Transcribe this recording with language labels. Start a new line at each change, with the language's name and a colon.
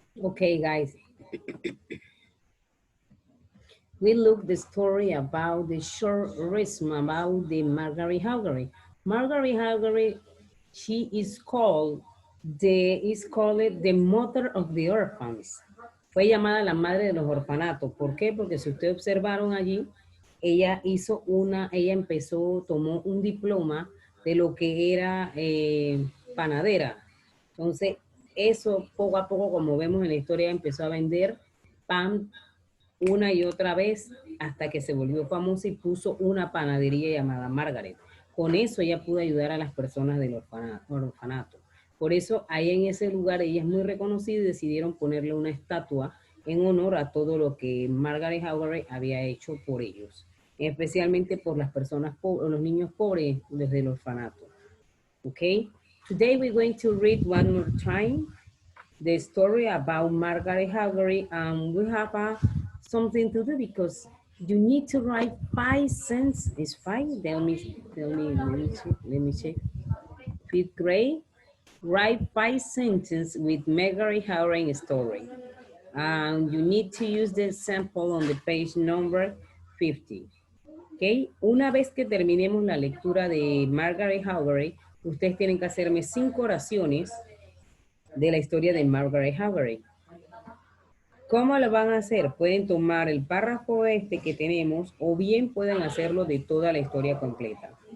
English: Okay, guys. We look the story about the short resume about the Margaret Howgery. Margaret Howgery, she is called the mother of the orphans.
Spanish: Fue llamada la madre de los orfanatos. ¿Por qué? Porque si ustedes observaron allí, ella empezó, tomó un diploma de lo que era panadera. Entonces, eso poco a poco, como vemos en la historia, empezó a vender pan una y otra vez hasta que se volvió famosa y puso una panadería llamada Margaret. Con eso ella pudo ayudar a las personas del orfanato. Por eso ahí en ese lugar ella es muy reconocida y decidieron ponerle una estatua en honor a todo lo que Margaret Howgery había hecho por ellos, especialmente por las personas pobres, los niños pobres desde el orfanato.
English: Okay, today we're going to read one more time the story about Margaret Howgery, and we have something to do because you need to write 5 sentences. It's 5? Let me check. 5th grade, write 5 sentences with Margaret Howgery story. And you need to use the sample on the page number 50.
Spanish: Okay, una vez que terminemos la lectura de Margaret Howgery, ustedes tienen que hacerme 5 oraciones de la historia de Margaret Howgery. ¿Cómo lo van a hacer? Pueden tomar el párrafo este que tenemos o bien pueden hacerlo de toda la historia completa.